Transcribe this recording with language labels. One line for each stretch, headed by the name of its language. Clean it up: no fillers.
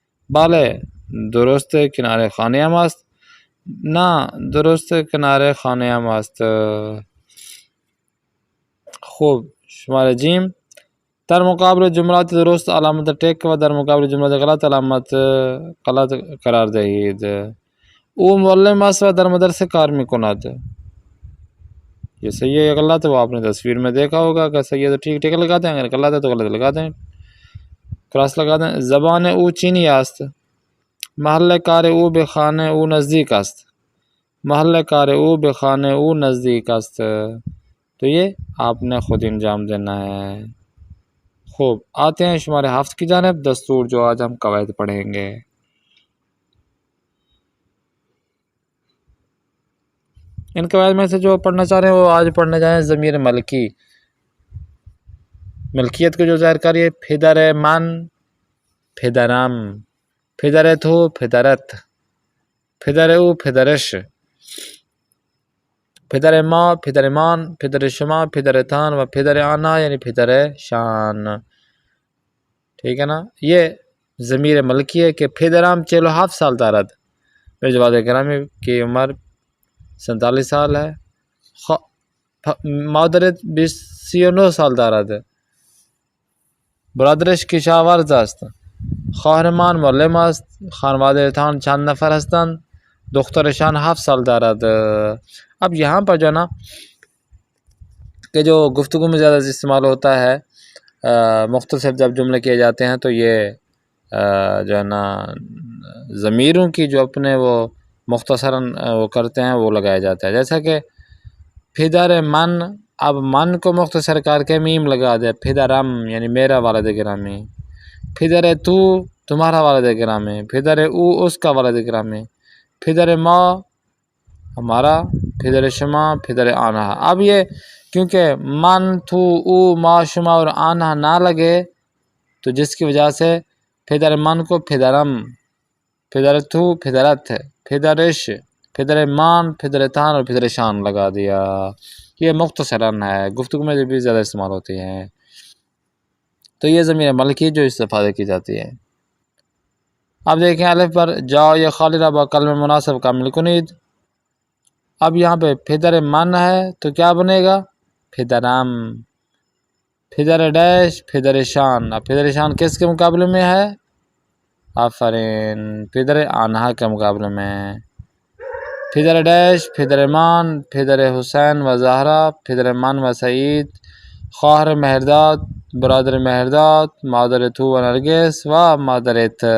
Persian: بالے درست کنارے خانیام است. نه درست کنار خانه‌ام است. خوب شماره جیم. در مقابل جملات درست علامت ٹک و در مقابل جملات غلط علامت غلط قرار دهید. او معلم است و در مدرسه کار میکند.
Urdu: یہ صحیح ہے یا غلط ہے وہ آپ نے تصویر میں دیکھا ہوگا. اگر صحیح ہے تو ٹھیک ٹھیک لگا دیں، اگر غلط ہے تو غلط لگا دیں، کراس لگا دیں.
Persian: زبان او چینی است. محل کار او به خانه او نزدیک است. محل کار او به خانه او نزدیک است.
Urdu: تو یہ آپ نے خود انجام دینا ہے. خوب آتے ہیں شمارے 7 کی جانب. دستور جو آج ہم قواعد پڑھیں گے. ان قواعد میں سے جو پڑھنا چاہ رہے ہیں وہ آج پڑھنا چاہیں. ضمیر ملکی، ملکیت کو جو ظاہر کریے.
Persian: پدر من، پدرم، پدرت ہو، پدرت، پدر او، پدرش، پدر ما، پدرمان، پدر شما، پدرتان و پدر آنها یعنی پدر شان.
Urdu: ٹھیک ہے نا. یہ ضمیر ملکی ہے کہ
Persian: پدرم 47 سال دارد.
Urdu: میرے جواد گرامی کی عمر 47 سال ہے.
Persian: مادرت 39 سال دارد. برادرش کشاورز است. خواهرمان معلم است. خانوادهتان چند نفر هستند؟ دخترشان 7 سال دارد.
Urdu: اب یہاں پر جو ہے نا کہ جو گفتگو میں زیادہ استعمال ہوتا ہے مختصر جب جملے کیے جاتے ہیں تو یہ جو ہے نا ضمیروں کی جو اپنے وہ مختصراً وہ کرتے ہیں وہ لگایا جاتا ہے. جیسا کہ پدر من، اب من کو مختصر کر کے میم لگا دے. پدرم یعنی میرا والد گرامی. پدر تو تمہارا والد گرامی. پدر او اس کا والد گرامی. پدر ما ہمارا. پدر شما، پدر آنها. اب یہ کیونکہ من، تو، او، ما، شما اور آنها نہ لگے تو جس کی وجہ سے پدر من کو پدرم، پدر تو پدرت، پدرش، پدر مان، پدرتان اور پدر شان لگا دیا. یہ مختصراً ہے، گفتگو میں بھی زیادہ استعمال ہوتی ہیں. تو یہ ضمیر ملکی جو استفادہ کی جاتی ہے. اب دیکھیں الف پر جاؤ یا
Persian: خالی را با کلمہ مناسب کامل کنید.
Urdu: اب یہاں پہ پدر من ہے تو کیا بنے گا؟ پدرم.
Persian: پدر ڈیش، پدر شان.
Urdu: اب پدر شان کس کے مقابلے میں ہے؟ آفرین، پدر آنها کے مقابلے میں.
Persian: پدر ڈیش، پدر مان، پدر حسین و زہرا، پدر من و سعید، خواہر مہرداد، برادر مہرداد، مادر تو و نرگس و مادرت.